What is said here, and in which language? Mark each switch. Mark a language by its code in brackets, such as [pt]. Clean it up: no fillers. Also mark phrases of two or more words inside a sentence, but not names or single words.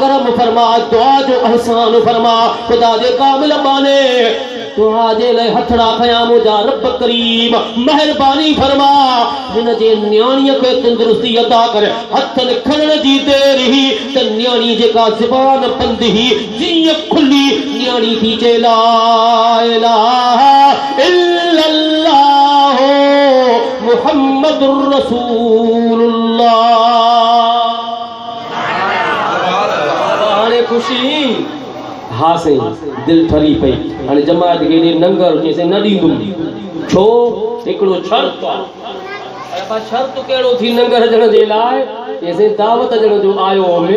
[sd] करम फरमा, दुआ जो अहसान फरमा। खुदा जे कामिल बाने दुआ जे लाइ हथड़ा खयां मुंहिंजा रब करीम महिरबानी फरमा। हिन जे न्याणीअ खे तंदुरुस्ती अता कर। हथनि खणण जी देरि ही त न्याणी जेका ज़बान बंदि ही जीअं खुली न्याणी थी चए [ar] لا إله إلا الله محمد رسول الله. [sd] हाणे ख़ुशी हा साईं दिल ठरी पई। हाणे जमात खे नंगर चएसि न ॾींदुमि। छो हिकिड़ो शर्त आहे। शर्त कहिड़ो थी नंगर ॾियण जे लाइ। चएसि दावत ॾियण जो आयो हुओ।